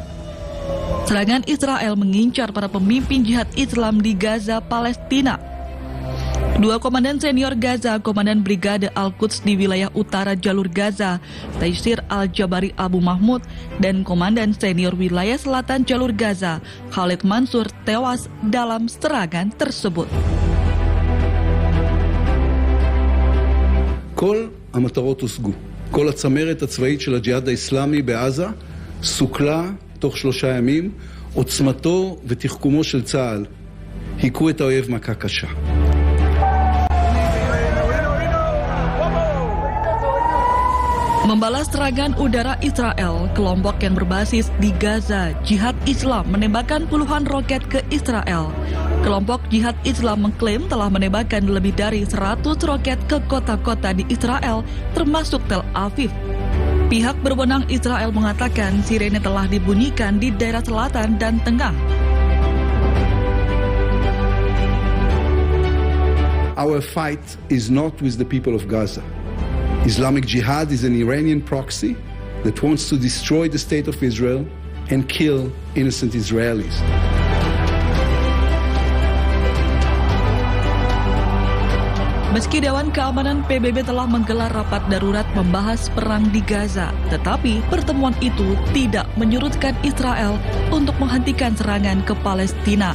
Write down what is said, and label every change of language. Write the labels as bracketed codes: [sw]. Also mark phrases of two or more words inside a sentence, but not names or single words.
[id] Serangan Israel mengincar para pemimpin jihad Islam di Gaza, Palestina. 2 komandan senior Gaza, Komandan Brigade Al-Quds di wilayah utara jalur Gaza, Taysir Al-Jabari Abu Mahmud, dan Komandan senior wilayah selatan jalur Gaza, Khalid Mansur, tewas dalam serangan tersebut. [he] כל המטרות הושגו. כל הצמרת הצבאית של הג'יהאד האסלאמי בעזה סוכלה תוך 3 ימים. עוצמתו ותחכומו של צה"ל היכו את האויב מכה קשה. [id] Membalas serangan udara Israel, kelompok yang berbasis di Gaza, Jihad Islam menembakkan puluhan roket ke Israel. Kelompok Jihad Islam mengklaim telah menembakkan lebih dari 100 roket ke kota-kota di Israel, termasuk Tel Aviv. Pihak berwenang Israel mengatakan sirene telah dibunyikan di daerah selatan dan tengah. [en] Our fight is not with the people of Gaza. Islamic Jihad is an Iranian proxy that wants to destroy the state of Israel and kill innocent Israelis. [id] Meski Dewan Keamanan PBB telah menggelar rapat darurat membahas perang di Gaza, tetapi pertemuan itu tidak menyurutkan Israel untuk menghentikan serangan ke Palestina.